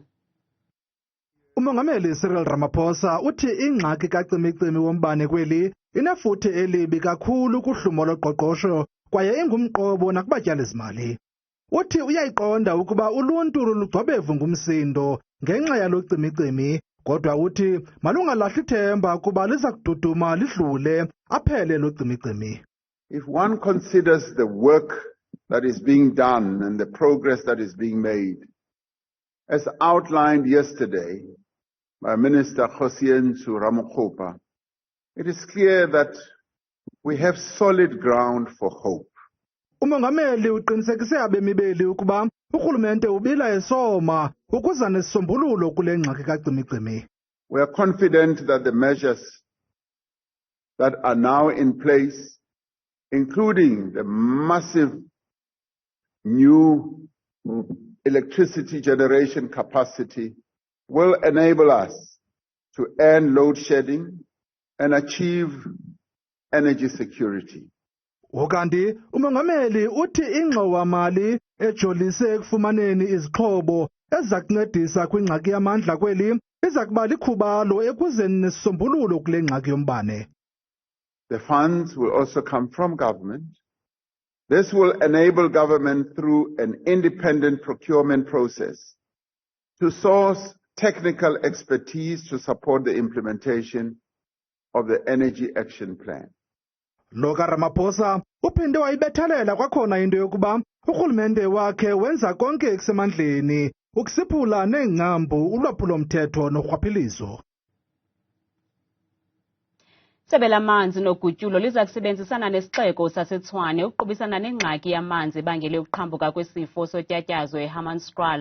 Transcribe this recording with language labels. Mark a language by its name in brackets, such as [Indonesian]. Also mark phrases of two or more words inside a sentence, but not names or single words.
[Xhosa] Umongameli Cyril Ramaphosa uthi ingxaki kacimi-cimi wombane kweli inefuthe elibi kakhulu kuhlumo loqoqosho kwaye ingumqobo nakubatyalizimali. Uthi uyayiqonda ukuba uluntu lugcobevu ngumsindo ngenxa yalo cimi-cimi, kodwa uthi malungalahli ithemba kuba liza kududuma lidlule aphele lo cimi-cimi. [English] If one considers the work that is being done and the progress that is being made, as outlined yesterday by Minister Nkosiyensu Ramokgopa, it is clear that we have solid ground for hope. [Xhosa] Umongameli uqinisekise abemi beli ukuba urhulumente ubila esoma ukuza nesisombululo kule ngxaki kacimi-cimi. [English] We are confident that the measures that are now in place, including the massive new electricity generation capacity, will enable us to end load shedding and achieve energy security. [Xhosa] Ukanti umongameli uthi ingxowa-mali ejolise ekufumaneni izixhobo eziza kuncedisa kwingxaki yamandla kweli iza kuba likhubalo ekuzeni nesisombululo kule ngxaki yombane. [English] The funds will also come from government. This will enable government through an independent procurement process to source technical expertise to support the implementation of the Energy Action Plan. [Xhosa] Loka Ramaphosa uphinde wayibethelela kwakhona into yokuba urhulumente wakhe wenza konke ekusemandleni ukusiphula neengcambu ulwaphulo-mthetho norhwaphilizo. Isebe lamanzi nogutyulo liza kusebenzisana nesixeko saseTshwane ukuqubisana nengxaki yamanzi ebangele ukuqhambuka kwesifo sotyatyazo eHammanskraal.